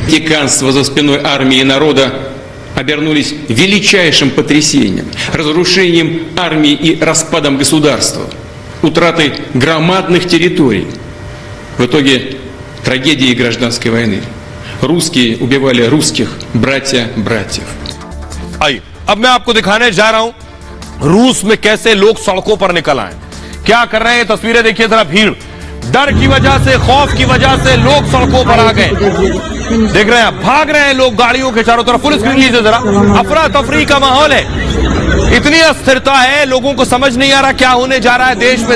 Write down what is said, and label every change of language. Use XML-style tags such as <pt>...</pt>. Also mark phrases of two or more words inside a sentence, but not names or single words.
<ru>Политиканство за спиной армии и народа обернулись величайшим потрясением, разрушением армии и распадом государства, утратой громадных территорий. В итоге трагедии гражданской войны. Русские убивали русских, братьев.</ru> <hi>आइए अब मैं आपको दिखाने जा रहा हूं रूस में कैसे लोग सड़कों पर निकल आए, क्या कर रहे हैं। तस्वीरें देखिए जरा, भीड़, डर की वजह से, खौफ की वजह से लोग सड़कों पर आ गए। देख रहे हैं, भाग रहे हैं लोग गाड़ियों के चारों तरफ।</hi> <en>full screen</en> <hi>लीजिए जरा, अफरा तफरी का माहौल है, इतनी अस्थिरता है, लोगों को समझ नहीं आ रहा क्या होने जा रहा है देश में।</hi>